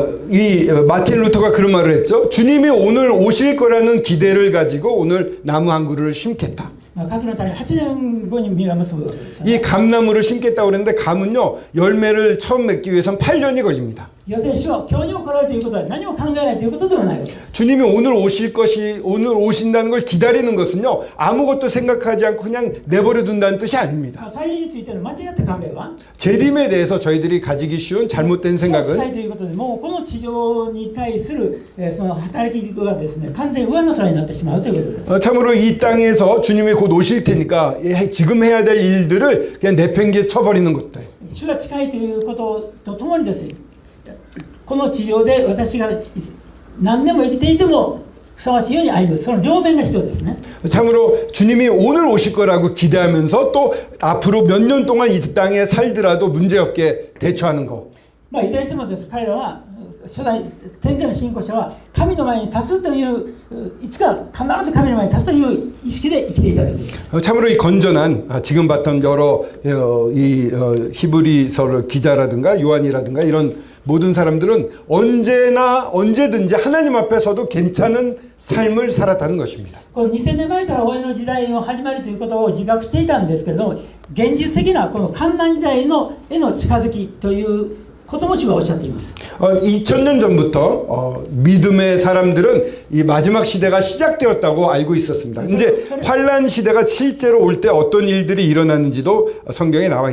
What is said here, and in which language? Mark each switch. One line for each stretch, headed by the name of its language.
Korean: 이 마틴 루터가 그런 말을 했죠. 주님이 오늘 오실 거라는 기대를 가지고 오늘 나무 한 그루를 심겠다.
Japanese: 柿の種8年後に実が結ぶわけです。
Korean: 이 감나무를 심겠다고 그랬는데 감은요 열매를 처음 맺기 위해선 8년이 걸립니다.
Japanese: 要するに主は今日にも来られるということは何も考えないということではないわけです。
Korean: 주님이 오늘 오신다는 걸 기다리는 것은요 아무것도 생각하지 않고 그냥 내버려 둔다는 뜻이 아닙니다.
Japanese: 再臨についての間違った考えは
Korean: 재림에 대해서 저희들이 가지기 쉬운 잘못된
Japanese: 近い
Korean: 생각은
Japanese: ということでもうこの地上に対するその働きがですね完全に上の空になってしまうということです。
Korean: 참으로 이 땅에서 주님이 곧 오실 테니까 지금 해야 될 일들을 그냥 내팽개 쳐버리는 것들.
Japanese: 主が近いということとともにですね、この地上で私が何年も生きていてもふさわしいように歩む、その両面が必要ですね。
Korean: 참으로 주님이 오늘 오실 거라고 기대하면서 또 앞으로 몇 년 동안 이 땅에 살더라도 문제없게 대처하는 거.
Japanese: いずれにしてもです彼らは初代天での信仰者は神の前に立つといういつか必ず神の前に立つという意識で生きていただけです。
Korean: 참으로 이 건전한 지금 봤던 여러 히브리서 기자라든가 요한이라든가 이런 모든 사람들은 언제나 언제든지 하나님 앞에서도 괜찮은 삶을 살았다는 것입니다.
Japanese: この2000年前から終わりの時代の始まりということを自覚していたんですけれども、現実的なこの観覧時代への近づきということも主がおっしゃっています。
Korean: 2000년 전부터 믿음의 사람들은 이 마지막 시대가 시작되었다고 알고 있었습니다. 이제 환란 시대가 실제로 올 때 어떤 일들이 일어나는지도 성경에 나와